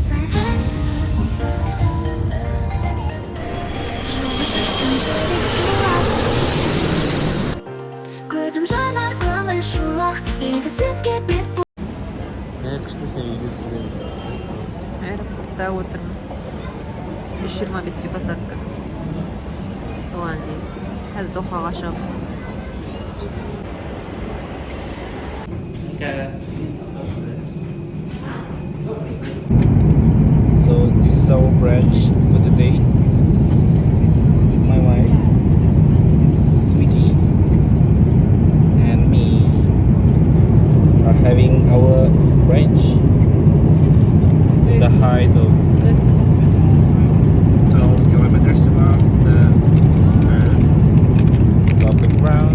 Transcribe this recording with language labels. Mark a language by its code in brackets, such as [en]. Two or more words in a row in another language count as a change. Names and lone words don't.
[kk] Көзім жанар көңіл шуақ, егісізге бет бұл. Күшті сен үйде жүрген. Аэропортта отырмыз. 3:25 посадка. Соған дейін. Қазір Дохаға шығамыз. [en] So this is our branch for today. My wife, Sweetie, and me are having our branch at the height of 12 kilometers above the earth, above the ground.